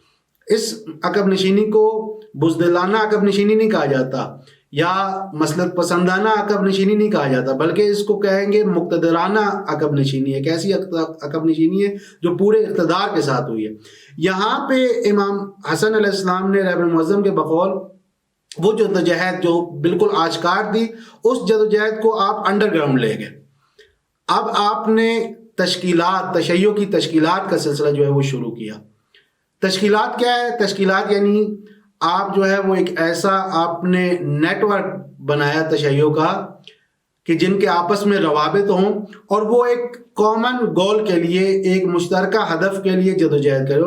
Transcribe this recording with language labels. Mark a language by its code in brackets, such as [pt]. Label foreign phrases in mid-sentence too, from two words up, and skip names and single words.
[ur] اس عقب نشینی کو بزدلانہ عقب نشینی نہیں کہا جاتا یا مصلحت پسندانہ عقب نشینی نہیں کہا جاتا، بلکہ اس کو کہیں گے مقتدرانہ عقب نشینی ہے۔ ایک ایسی عقب نشینی ہے جو پورے اقتدار کے ساتھ ہوئی ہے۔ یہاں پہ امام حسن علیہ السلام نے رہبر معظم کے بقول وہ جدوجہد جو بالکل آشکار تھی، اس جدوجہد کو آپ انڈر گراؤنڈ لے گئے۔ اب آپ نے تشکیلات، تشیع کی تشکیلات کا سلسلہ جو ہے وہ شروع کیا۔ تشکیلات کیا ہے؟ تشکیلات یعنی آپ جو ہے وہ ایک ایسا آپ نے نیٹ ورک بنایا تشیع کا کہ جن کے آپس میں روابط ہوں اور وہ ایک [en] common goal [ur] کے لیے، ایک مشترکہ ہدف کے لیے جدوجہد کرے۔